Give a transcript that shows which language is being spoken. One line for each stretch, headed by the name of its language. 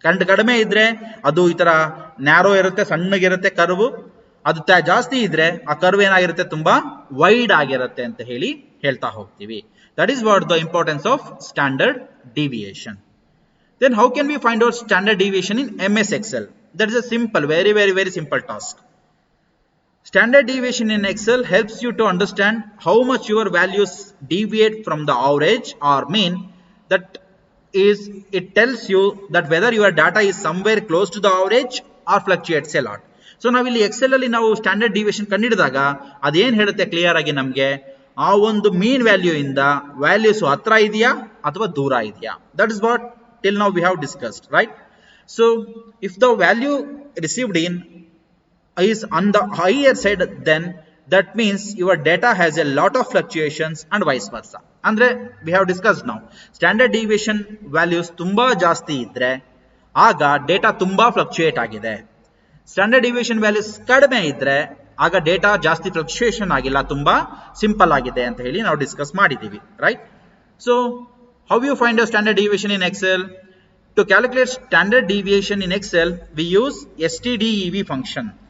Kannada: ಕಡಿಮೆ ಇದ್ರೆ ಅದು ಈ ತರ ನ್ಯಾರೋ ಇರುತ್ತೆ, ಸಣ್ಣಗಿರುತ್ತೆ ಕರ್ವ್. ಅದು ಜಾಸ್ತಿ ಇದ್ರೆ ಆ ಕರ್ವ್ ಏನಾಗಿರುತ್ತೆ, ತುಂಬಾ ವೈಡ್ ಆಗಿರುತ್ತೆ ಅಂತ ಹೇಳ್ತಾ ಹೋಗ್ತೀವಿ.
English: That is what the importance of standard deviation. Then how can we find out standard deviation in MS Excel? That is a simple, very simple task. Standard deviation in Excel helps you to understand how much your values deviate from the average or mean. That is, it tells you that whether your data is somewhere close to the average or fluctuates a lot.
Kannada: So ನಾವು ಇಲ್ಲಿ Excel ಅಲ್ಲಿ ನಾವು standard deviation ಕಂಡಿಡಿದಾಗ ಅದೇನ್ ಹೇಳುತ್ತೆ clear ಆಗಿ ನಮಗೆ, ಆ ಒಂದು ಮೀನ್ ವ್ಯಾಲ್ಯೂ ಇಂದ ವ್ಯಾಲ್ಯೂಸ್ ಹತ್ರ ಇದೆಯಾ ಅಥವಾ ದೂರ ಇದೆಯಾ.
English: That is what till now we have discussed, right? So if the value received in is on the higher side, then that means your data has a lot of fluctuations and vice versa.
Kannada: Andre
English: we have discussed now,
Kannada: standard deviation values tumba ಜಾಸ್ತಿ ಇದ್ರೆ ಆಗ data ತುಂಬಾ fluctuate ಆಗಿದೆ. Standard deviation values ಕಡಿಮೆ ಇದ್ರೆ ಆಗ data ಜಾಸ್ತಿ fluctuation ಆಗಿಲ್ಲ, ತುಂಬಾ ಸಿಂಪಲ್ ಆಗಿದೆ ಅಂತ ಹೇಳಿ ನಾವು ಡಿಸ್ಕಸ್ ಮಾಡಿದೀವಿ, right? So
English: how you find a standard deviation in Excel? To calculate standard deviation in Excel, we use STDEV function.